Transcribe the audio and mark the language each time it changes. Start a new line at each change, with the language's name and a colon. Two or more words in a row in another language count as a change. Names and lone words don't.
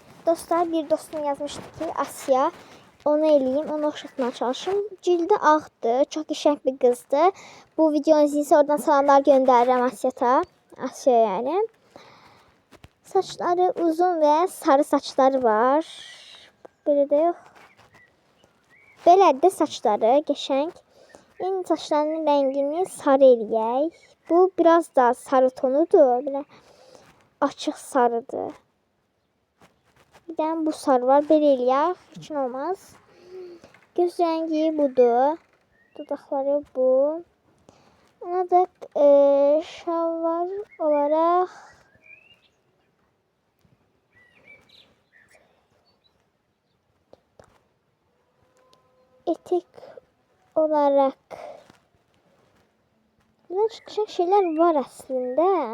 Azerbaijani: Dostlar, bir dostum yazmışdı ki Asya. Onu eləyim, onu oxşatmaya çalışım. Cildi ağdı, çox qəşəng bir qızdı. Bu videonu izləyirsə oradan salamlar göndərirəm Asya'ya yani.
Turkish: Saçları uzun ve sarı saçları var. Böyle de yok.
Azerbaijani: Belə də saçları qəşəng. İndi saçlarının rəngini sarı eləyək.
Turkish: Bu biraz daha sarı tonudur.
Azerbaijani: Belə açıq sarıdır.
Turkish: Bir tane
Azerbaijani: bu sarı var. Belə eləyək. Heç nə olmaz.
Turkish: Göz rengi budur. Dudakları bu. Ona da şalvar olarak etek olarak böyle çıkacak şeyler var aslında.